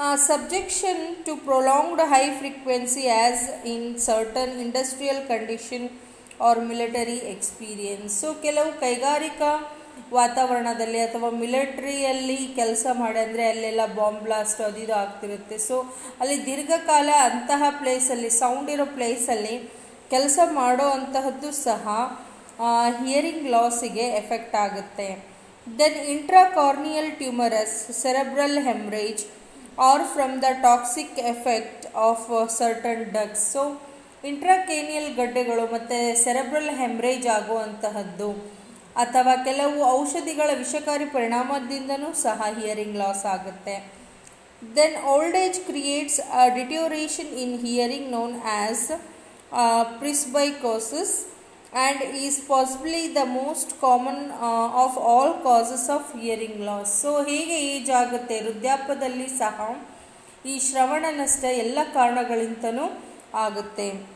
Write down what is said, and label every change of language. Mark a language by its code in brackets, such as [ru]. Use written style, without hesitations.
[en] Subjection to prolonged high frequency as in certain industrial condition or military experience. [kn] So ಕೆಲವು ಕೈಗಾರಿಕಾ ವಾತಾವರಣದಲ್ಲಿ ಅಥವಾ ಮಿಲಿಟರಿಯಲ್ಲಿ ಕೆಲಸ ಮಾಡಿ, ಅಂದರೆ ಅಲ್ಲೆಲ್ಲ ಬಾಂಬ್ ಬ್ಲಾಸ್ಟ್ ಅದು ಇದು ಆಗ್ತಿರುತ್ತೆ. ಸೊ ಅಲ್ಲಿ ದೀರ್ಘಕಾಲ ಅಂತಹ ಪ್ಲೇಸಲ್ಲಿ, ಸೌಂಡ್ ಇರೋ ಪ್ಲೇಸಲ್ಲಿ ಕೆಲಸ ಮಾಡೋ ಅಂತಹದ್ದು ಸಹ ಹಿಯರಿಂಗ್ ಲಾಸಿಗೆ ಎಫೆಕ್ಟ್ ಆಗುತ್ತೆ. [en] Then intracranial tumours, cerebral haemorrhage or from the toxic effect of certain drugs. [kn] So ಇಂಟ್ರಾಕೇನಿಯಲ್ ಗಡ್ಡೆಗಳು ಮತ್ತು ಸೆರೆಬ್ರಲ್ ಹೆಮ್ರೇಜ್ ಆಗುವಂತಹದ್ದು ಅಥವಾ ಕೆಲವು ಔಷಧಿಗಳ ವಿಷಕಾರಿ ಪರಿಣಾಮದಿಂದನೂ ಸಹ ಹಿಯರಿಂಗ್ ಲಾಸ್ ಆಗುತ್ತೆ. [en] Then old age creates a deterioration in hearing known as presbycusis and is possibly the most common of all causes of hearing loss. [kn] So ಹೇಗೆ age ಆಗುತ್ತೆ, ವೃದ್ಧಾಪ್ಯದಲ್ಲಿ ಸಹ ಈ ಶ್ರವಣ ನಷ್ಟ ಎಲ್ಲ ಕಾರಣಗಳಿಂದನೂ ಆಗುತ್ತೆ.